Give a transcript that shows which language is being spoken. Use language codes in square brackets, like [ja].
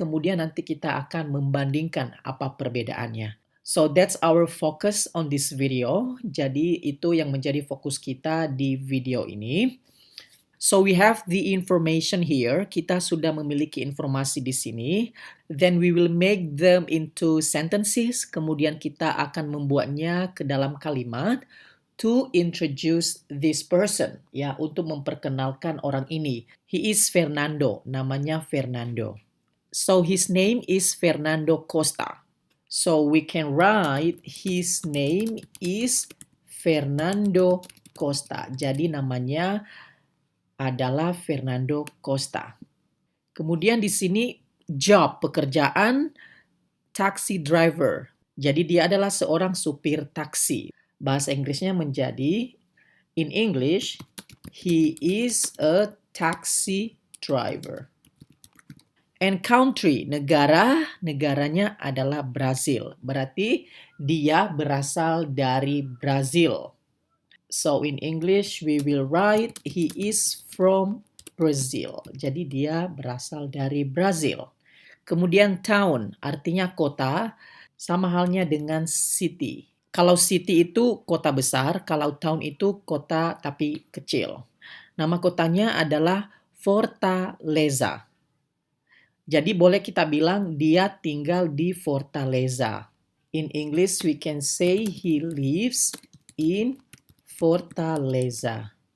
[id] Kemudian nanti kita akan membandingkan apa perbedaannya. [en] So that's our focus on this video. [id] Jadi itu yang menjadi fokus kita di video ini. [en] So we have the information here. [id] Kita sudah memiliki informasi di sini. [en] Then we will make them into sentences. [id] Kemudian kita akan membuatnya ke dalam kalimat [en] to introduce this person. [id] Ya, untuk memperkenalkan orang ini. [en] He is Fernando. [id] Namanya Fernando. [en] So his name is Fernando Costa. So we can write his name is Fernando Costa. [id] Jadi namanya adalah Fernando Costa. Kemudian di sini job, pekerjaan, taxi driver. Jadi dia adalah seorang supir taksi. Bahasa Inggrisnya menjadi, [en] in English, he is a taxi driver. And [id] country, negaranya adalah Brazil. Berarti dia berasal dari Brazil. [en] So in English, we will write he is from Brazil. [id] Jadi dia berasal dari Brazil. Kemudian town, artinya kota, sama halnya dengan city. Kalau city itu kota besar, kalau town itu kota tapi kecil. Nama kotanya adalah Fortaleza. Jadi boleh kita bilang dia tinggal di Fortaleza. [en] In English, we can say he lives in Fortaleza.